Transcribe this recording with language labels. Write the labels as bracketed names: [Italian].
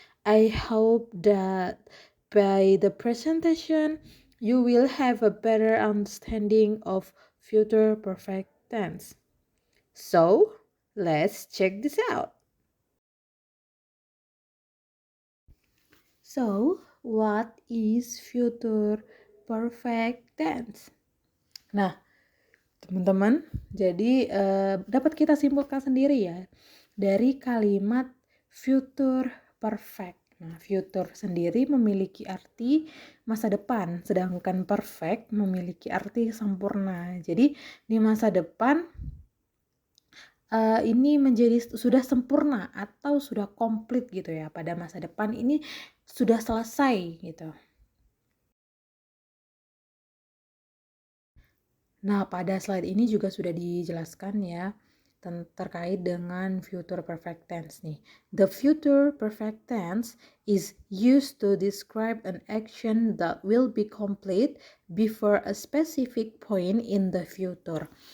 [English] I hope that by the presentation you will have a better understanding of future perfect tense. So, let's check this out. So, what is future perfect tense? [Indonesian] Nah, teman-teman, jadi dapat kita simpulkan sendiri ya dari kalimat future perfect. Nah, future sendiri memiliki arti masa depan, sedangkan perfect memiliki arti sempurna. Jadi di masa depan ini menjadi sudah sempurna atau sudah komplit gitu ya. Pada masa depan ini sudah selesai gitu. Nah, pada slide ini juga sudah dijelaskan ya terkait dengan future perfect tense nih. [English] The future perfect tense is used to describe an action that will be complete before a specific point in the future.